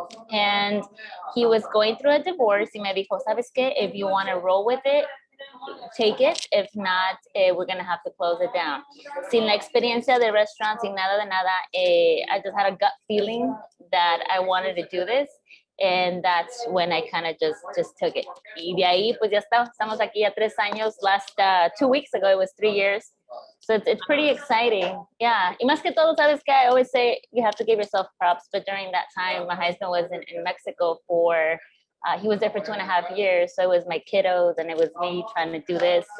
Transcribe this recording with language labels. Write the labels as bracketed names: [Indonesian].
[English] And he was going through a divorce [Spanish] y me dijo, ¿sabes qué? [English] If you want to roll with it, take it. If not, we're going to have to close it down. [Spanish] Sin la experiencia de restaurant, sin nada de nada, [English] I just had a gut feeling that I wanted to do this. And that's when I kind of just took it. [Spanish] Y de ahí, pues ya estamos aquí ya 3 años. [English] Last 2 weeks ago, it was 3 years. So it's pretty exciting. Yeah. [Spanish] Y más que todo, sabes que [English] I always say you have to give yourself props. But during that time, my husband was in Mexico for, he was there for 2.5 years. So it was my kiddos and it was me trying to do this.